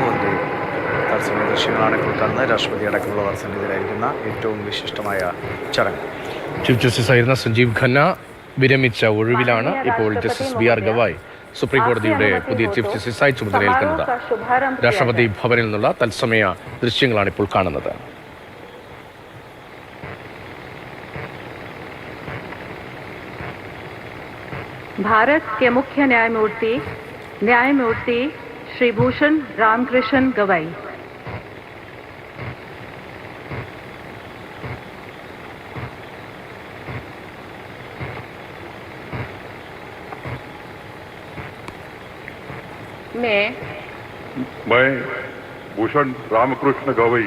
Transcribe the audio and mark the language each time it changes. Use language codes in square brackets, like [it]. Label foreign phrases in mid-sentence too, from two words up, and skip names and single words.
[ml] അതിൻ്റെ തത്സമയ ദൃശ്യങ്ങളാണ് ഇപ്പോൾ കാണുന്നത്. രാഷ്ട്രപതി അടക്കമുള്ളവർ സന്നിധിയിലായിരിക്കുന്ന ഏറ്റവും വിശിഷ്ടമായ ചടങ്ങ്. [en] chief justice [ml] സഞ്ജീവ് ഖന്ന വിരമിച്ച ഒഴിവിലാണ് ഇപ്പോൾ ജസ്റ്റിസ് ബി.ആർ. ഗവായി സുപ്രീം കോടതിയുടെ പുതിയ [en] chief justice [ml] ചുമതലയേൽക്കുന്നത്. രാഷ്ട്രപതി ഭവനിൽ നിന്നുള്ള തത്സമയ ദൃശ്യങ്ങളാണ് ഇപ്പോൾ കാണുന്നത്. [hi] भारत के मुख्य न्यायमूर्ति श्री भूषण रामकृष्ण गवाई, मैं भूषण रामकृष्ण गवई,